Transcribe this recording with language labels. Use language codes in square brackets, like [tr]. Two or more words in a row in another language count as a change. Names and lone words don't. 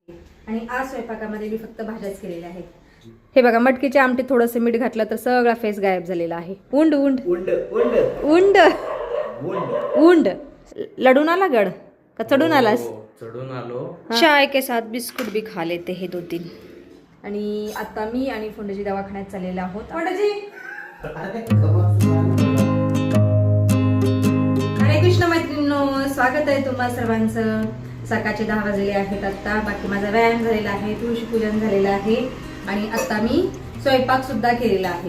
[mr] आणि आज स्वयंपाकामध्ये मी फक्त भाज्याच केलेल्या आहेत. हे बघा, मटकीच्या आमटीत थोडंसं मीठ घातलं तर सगळा फेस गायब झालेला आहे. उंड उंड उंड उंड उंड उंड उंड. लडून आला गड का चढून आलास? चढून आलो. [hi] चाय के साथ बिस्कुट भी खा लेते हे 2-3. [mr] आणि आता मी आणि फोंडजी दवाखान्यात चाललेला आहोत. फोंडजी, हरे कृष्ण मैत्रिणींनो, स्वागत आहे तुम्हा सर्वांचं. सकाळचे 10 वाजले आहेत आता. बाकी माझा व्यायाम झालेला आहे, तुळशी पूजन झालेलं आहे आणि आता मी स्वयंपाक सुद्धा केलेला आहे.